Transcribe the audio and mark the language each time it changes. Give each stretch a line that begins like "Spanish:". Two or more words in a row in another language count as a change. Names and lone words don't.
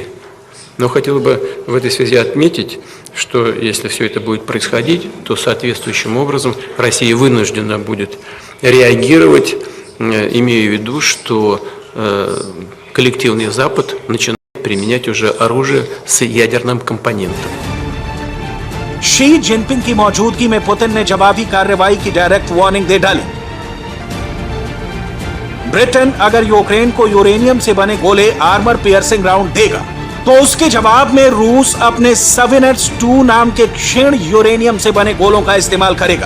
Russian: Но хотел бы в этой связи отметить, что если все это будет происходить, то соответствующим образом Россия вынуждена будет реагировать, имея в виду, что коллективный Запад начинает применять уже оружие с ядерным компонентом.
Hindi: शी जिनपिंग की मौजूदगी में पुतिन ने जवाबी कार्रवाई की
English: direct warning
Hindi: दे डाली। ब्रिटेन अगर यूक्रेन को यूरेनियम से बने गोले
English: armor piercing round
Hindi: देगा तो उसके जवाब में रूस अपने सविनेट्स-2 नाम के क्षीण यूरेनियम से बने गोलों का इस्तेमाल करेगा।